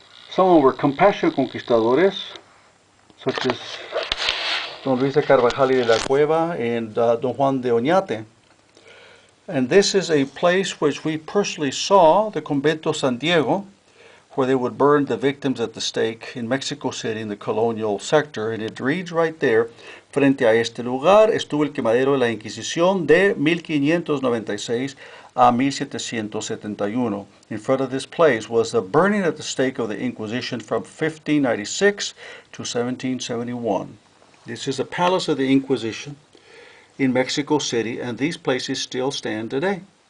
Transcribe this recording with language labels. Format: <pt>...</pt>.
<en>Some were compassionate conquistadores, such as Don Luis de Carvajal y de la Cueva and Don Juan de Oñate. And this is a place which we personally saw, the Convento San Diego, where they would burn the victims at the stake in Mexico City in the colonial sector. And it reads right there,</en> <es>frente a este lugar estuvo el quemadero de la Inquisición de 1596 a 1771.</es> <en>In front of this place was the burning at the stake of the Inquisition from 1596 to 1771. This is the Palace of the Inquisition in Mexico City, and these places still stand today.</en>